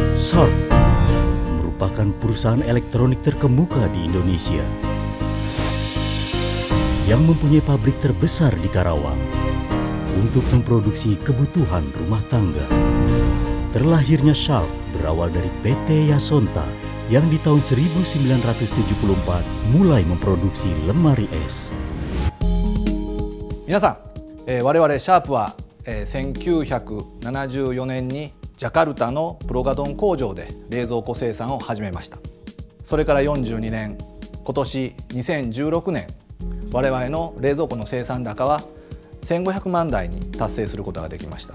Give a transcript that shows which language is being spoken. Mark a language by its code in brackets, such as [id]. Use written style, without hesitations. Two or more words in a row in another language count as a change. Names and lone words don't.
[id] Sharp merupakan perusahaan elektronik terkemuka di Indonesia yang mempunyai pabrik terbesar di Karawang untuk memproduksi kebutuhan rumah tangga. Terlahirnya Sharp berawal dari PT Yasonta yang di tahun 1974 mulai memproduksi lemari es. [ja] 皆さん、我々シャープは、1974年にジャカルタのプロガドン工場で冷蔵庫生産を始めました。それから42年、今年2016年、我々の冷蔵庫の生産高は1500万台に達成することができました。